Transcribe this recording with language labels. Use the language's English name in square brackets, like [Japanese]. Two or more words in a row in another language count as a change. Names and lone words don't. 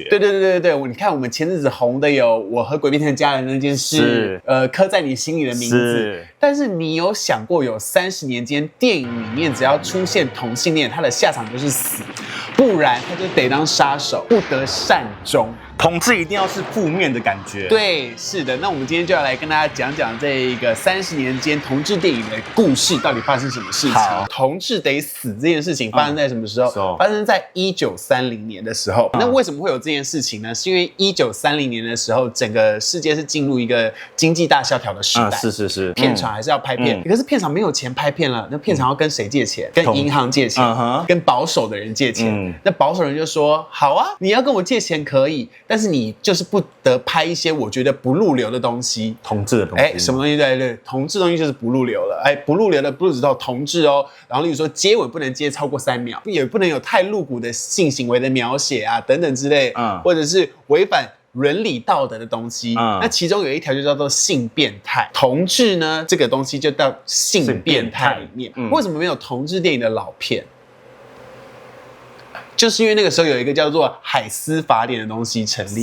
[Chinese] 對，你看我們前陣子紅的有《我和鬼變成家人》那件事，刻在你心裡的名字。但是你有想過，有30年間電影裡面只要出現同性戀，他的下場就是死，不然他就得當殺手，不得善終。同志一定要是負面的感覺。对，是的。那我們今天就要来跟大家講講這一個30年間同志電影的故事，到底發生什麼事情？好，同志得死這件事情發生在什麼時候？發生在1930年的時候。那為什麼會有這件事情呢？是因為1930年的時候，整個世界是進入一個經濟大蕭條的時代。是。片場還是要拍片，可是片場沒有錢拍片了，那片場要跟誰借錢？跟銀行借錢，跟保守的人借錢。那保守人就說：好啊，你要跟我借錢可以。但是你就是不得拍一些我覺得不入流的東西，同志的東西。什麼東西？对，同志東西就是不入流了。不入流的不只是同志哦，然後例如說接吻不能接超過3秒，也不能有太露骨的性行為的描寫啊，等等之類，或者是違反倫理道德的東西。那其中有一條就叫做性變態，同志呢這個東西就到性變態裡面。為什麼沒有同志電影的老片？就是因為那個時候有一個叫做海斯法典的東西成立。